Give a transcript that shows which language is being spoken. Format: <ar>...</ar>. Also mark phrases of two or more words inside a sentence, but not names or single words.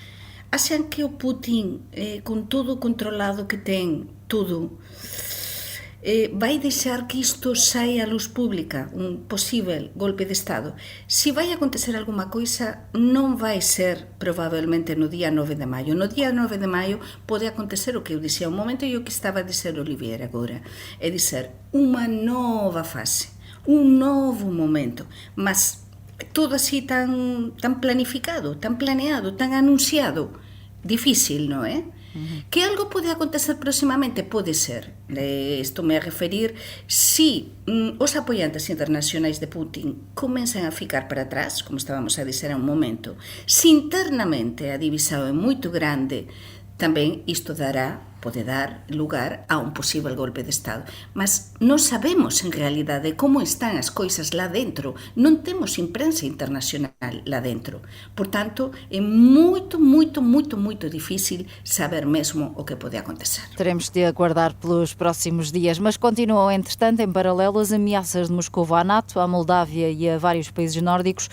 <pt>Acham que o Putin, com tudo o controlado que tem, tudo, vai deixar que isto saia à luz pública, um possível golpe de Estado.</pt> <gl>Se vai acontecer alguma coisa, non vai ser provavelmente no día 9 de maio. No día 9 de maio pode acontecer o que eu dixía un momento e o que estaba a dizer Olivier agora. É dizer, unha nova fase, un novo momento, mas todo así tan planificado, tan planeado, tan anunciado. Difícil, non é? Que algo pode acontecer próximamente? Pode ser. Isto me a referir si os apoiantes internacionais de Putin comenzan a ficar para atrás, como estábamos a dizer a un momento, se internamente a divisão é moito grande, tamén isto pode dar lugar a un posible golpe de Estado. Mas non sabemos en realidade como están as coisas lá dentro. Non temos imprensa internacional lá dentro. Por tanto, é moito difícil saber mesmo o que pode acontecer.</gl> <pt>Teremos de aguardar pelos próximos dias, mas continuam, entretanto, em paralelo, as ameaças de Moscou à NATO, à Moldávia e a vários países nórdicos.</pt>